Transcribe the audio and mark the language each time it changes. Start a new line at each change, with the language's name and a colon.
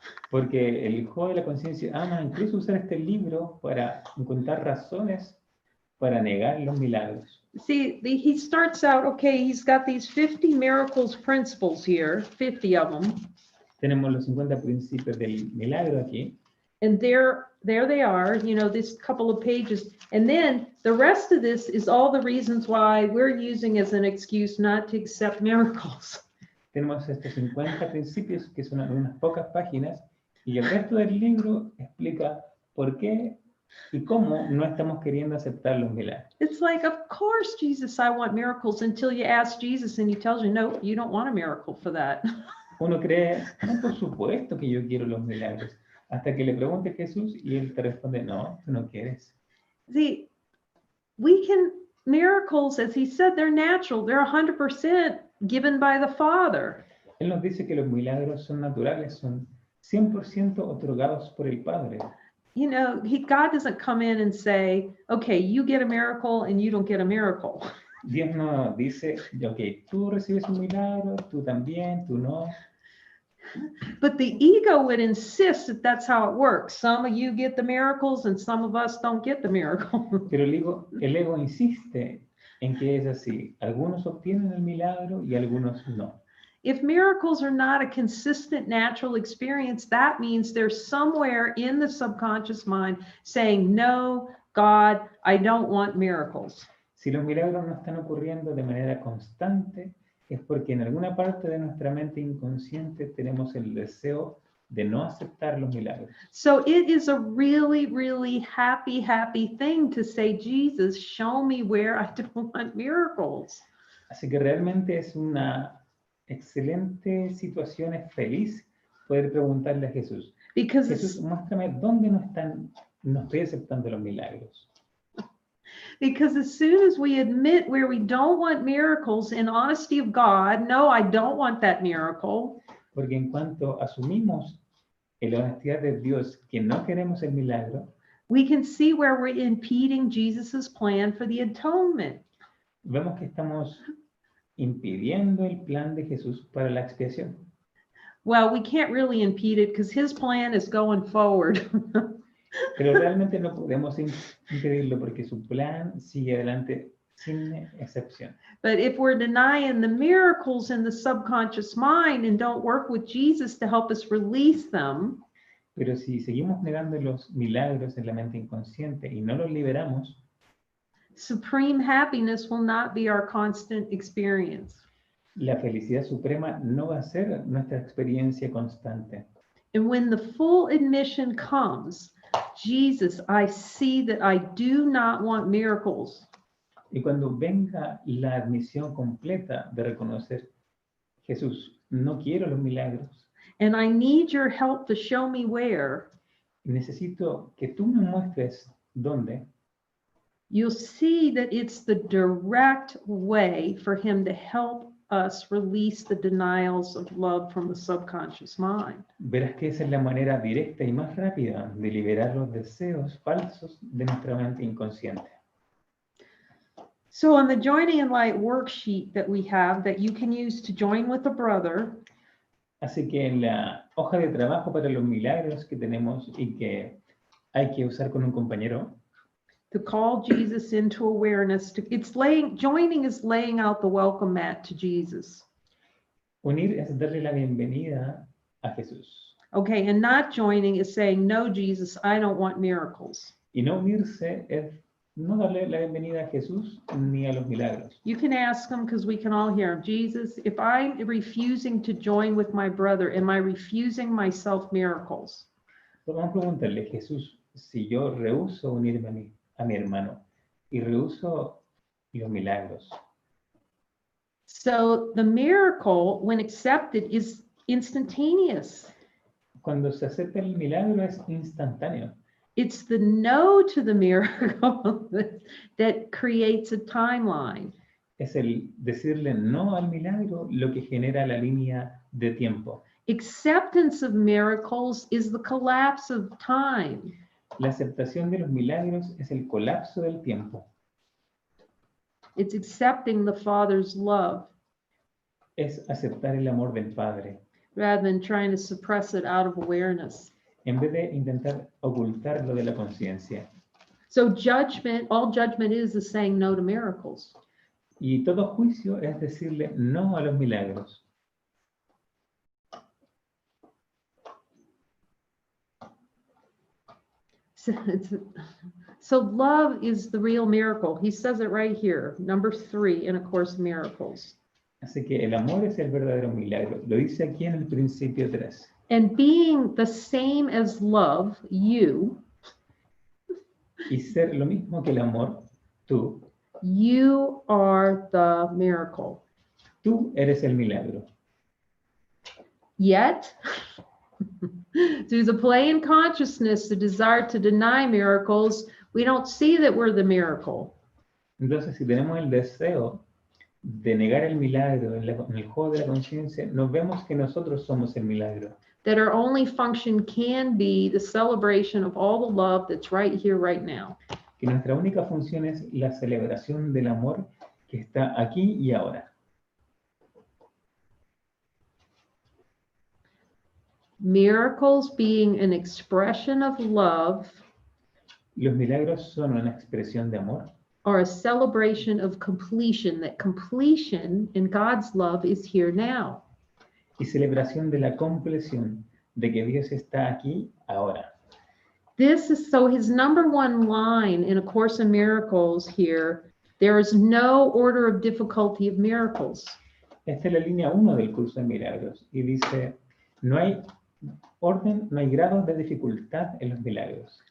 Spanish: Porque el juego de la conciencia ama incluso usar este libro para encontrar razones para negar los milagros.
English: See, he starts out, okay, he's got these 50 miracles principles here, 50 of them.
Spanish: Tenemos los 50 principios del milagro aquí.
English: And there they are, you know, this couple of pages. And then the rest of this is all the reasons why we're using as an excuse not to accept miracles.
Spanish: Tenemos estos 50 principios que son unas pocas páginas y el resto del libro explica por qué y cómo no estamos queriendo aceptar los milagros.
English: It's like, of course, Jesus, I want miracles, until you ask Jesus and he tells you, no, you don't want a miracle for that.
Spanish: Uno cree, no, por supuesto que yo quiero los milagros. Hasta que le pregunte a Jesús y él te responde, no, tú no quieres.
English: See, miracles, as he said, they're natural. They're 100% given by the Father.
Spanish: Él nos dice que los milagros son naturales, son 100% otorgados por el Padre.
English: You know, God doesn't come in and say, okay, you get a miracle and you don't get a miracle.
Spanish: Dios no dice, ok, tú recibes un milagro, tú también, tú no.
English: But the ego would insist that that's how it works. Some of you get the miracles and some of us don't get the miracle.
Spanish: Pero el ego insiste en que es así. Algunos obtienen el milagro y algunos no.
English: If miracles are not a consistent natural experience, that means there's somewhere in the subconscious mind saying, no, God, I don't want miracles.
Spanish: Si los milagros no están ocurriendo de manera constante, es porque en alguna parte de nuestra mente inconsciente tenemos el deseo de no aceptar los milagros.
English: So it is a really, really happy thing to say, Jesus, show me where I don't want miracles.
Spanish: Así que realmente es una excelente situación, es feliz poder preguntarle a Jesús.
English: Because
Spanish: Jesús, muéstrame dónde no estoy aceptando los milagros.
English: Because as soon as we admit where we don't want miracles in honesty of God, no, I don't want that miracle.
Spanish: Porque en cuanto asumimos en la honestidad de Dios que no queremos el milagro,
English: we can see where we're impeding Jesus's plan for the atonement.
Spanish: vemos que estamos impidiendo el plan de Jesús para la expiación.
English: Well, we can't really impede it because his plan is going forward.
Spanish: Pero realmente no podemos impedirlo porque su plan sigue adelante sin excepción.
English: But if we're denying the miracles in the subconscious mind and don't work with Jesus to help us release them,
Spanish: Pero si seguimos negando los milagros en la mente inconsciente y no los liberamos,
English: supreme happiness will not be our constant experience.
Spanish: la felicidad suprema no va a ser nuestra experiencia constante.
English: And when the full admission comes, Jesus, I see that I do not want miracles.
Spanish: Y cuando venga la admisión completa de reconocer, Jesús, no quiero los milagros,
English: And I need your help to show me where.
Spanish: necesito que tú me muestres dónde,
English: You'll see that it's the direct way for him to help us release the denials of love from the subconscious mind.
Spanish: verás que esa es la manera directa y más rápida de liberar los deseos falsos de nuestra mente inconsciente.
English: So on the Joining in Light worksheet that we have that you can use to join with a brother,
Spanish: Así que en la hoja de trabajo para los milagros que tenemos y que hay que usar con un compañero,
English: to call Jesus into awareness, joining is laying out the welcome mat to Jesus.
Spanish: unir es darle la bienvenida a Jesús.
English: Okay, and not joining is saying, no, Jesus, I don't want miracles.
Spanish: Y no unirse es no darle la bienvenida a Jesús ni a los milagros.
English: You can ask him because we can all hear him. Jesus, if I'm refusing to join with my brother, am I refusing myself miracles?
Spanish: Pero vamos a preguntarle, Jesús, si yo rehúso unirme a mi hermano y rehuso los milagros.
English: So the miracle, when accepted, is instantaneous.
Spanish: Cuando se acepta el milagro es instantáneo.
English: It's the no to the miracle that creates a timeline.
Spanish: Es el decirle no al milagro lo que genera la línea de tiempo.
English: Acceptance of miracles is the collapse of time.
Spanish: La aceptación de los milagros es el colapso del tiempo.
English: It's accepting the Father's love
Spanish: Es aceptar el amor del Padre,
English: rather than trying to suppress it out of awareness.
Spanish: en vez de intentar ocultarlo de la conciencia.
English: So judgment, all judgment is saying no to miracles.
Spanish: Y todo juicio es decirle no a los milagros.
English: So love is the real miracle. He says it right here, number 3 in A Course in Miracles.
Spanish: Así que el amor es el verdadero milagro. Lo dice aquí en el principio 3.
English: And being the same as love, you
Spanish: Y ser lo mismo que el amor, tú
English: are the miracle.
Spanish: Tú eres el milagro.
English: Yet, through the play in consciousness, the desire to deny miracles, we don't see that we're the miracle.
Spanish: Entonces, si tenemos el deseo de negar el milagro en el juego de la conciencia, nos vemos que nosotros somos el milagro.
English: That our only function can be the celebration of all the love that's right here, right now.
Spanish: Que nuestra única función es la celebración del amor que está aquí y ahora.
English: Miracles being an expression of love
Spanish: Los milagros son una expresión de amor.
English: are a celebration of completion, that completion in God's love is here now.
Spanish: Y celebración de la compleción de que Dios está aquí ahora.
English: This is so his number 1 line in A Course in Miracles here, there is no order of difficulty of miracles.
Spanish: Esta es la línea 1 del curso de milagros y dice, no hay orden, no hay grados de dificultad en los milagros.